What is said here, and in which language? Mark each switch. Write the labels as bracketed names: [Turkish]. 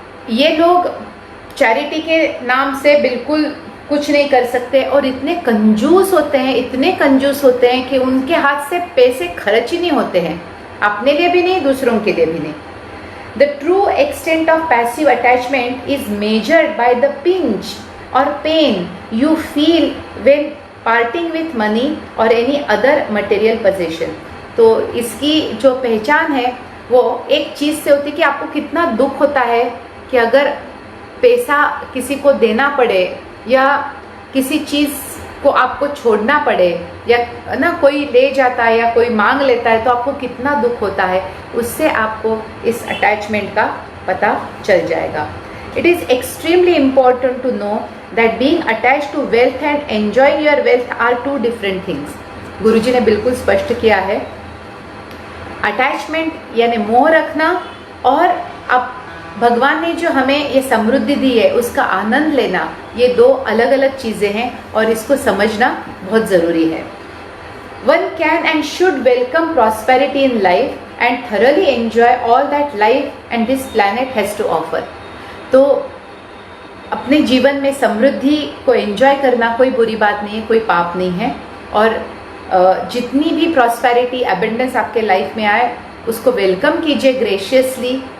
[Hindi] ये लोग चैरिटी के नाम से बिल्कुल कुछ नहीं कर सकते और इतने कंजूस होते हैं कि उनके हाथ से पैसे खर्च ही नहीं होते हैं, अपने लिए भी नहीं, दूसरों के लिए भी नहीं। [English] The true extent of passive attachment is measured by the pinch or pain you feel when parting with money or any other material possession। [Hindi] तो इसकी जो पहचान है वो एक चीज़ से होती है कि आपको कितना दुख होता है कि अगर पैसा किसी को देना पड़े या किसी चीज़ को आपको छोड़ना पड़े, या ना कोई ले जाता है या कोई मांग लेता है तो आपको कितना दुख होता है। उससे आपको इस अटैचमेंट का पता चल जाएगा। [English] It is extremely important to know that being attached to wealth and enjoying your wealth are 2 different things. [Hindi] गुरुजी ने बिल्कुल स्पष्ट किया है, अटैचमेंट यानी मोह रखना, और अब भगवान ने जो हमें ये समृद्धि दी है उसका आनंद लेना, ये 2 अलग अलग चीज़ें हैं और इसको समझना बहुत ज़रूरी है। [English] One can and should welcome prosperity in life and thoroughly enjoy all that life and this planet has to offer। [Hindi] तो अपने जीवन में समृद्धि को एंजॉय करना कोई बुरी बात नहीं है, कोई पाप नहीं है, और जितनी भी प्रॉस्पेरिटी एबंडेंस आपके लाइफ में आए उसको वेलकम कीजिए ग्रेशियसली।